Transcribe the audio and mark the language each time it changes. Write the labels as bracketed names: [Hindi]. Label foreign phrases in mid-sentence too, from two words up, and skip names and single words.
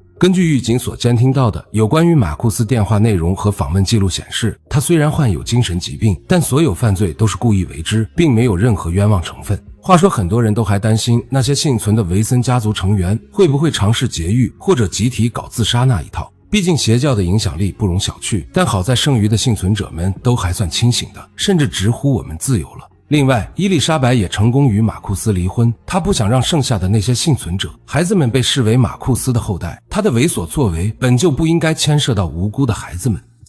[Chinese] 根據獄警所監聽到的有關於馬庫斯電話內容和訪問記錄顯示，他雖然患有精神疾病，但所有犯罪都是故意為之，並沒有任何冤枉成分。話說，很多人都還擔心那些幸存的維森家族成員會不會嘗試劫獄或者集體搞自殺那一套。畢竟邪教的影響力不容小覷，但好在剩餘的幸存者們都還算清醒的，甚至直呼我們自由了。另外，伊麗莎白也成功與馬庫斯離婚，她不想讓剩下的那些幸存者孩子們被視為馬庫斯的後代，她的為所作為本就不應該牽涉到無辜的孩子們。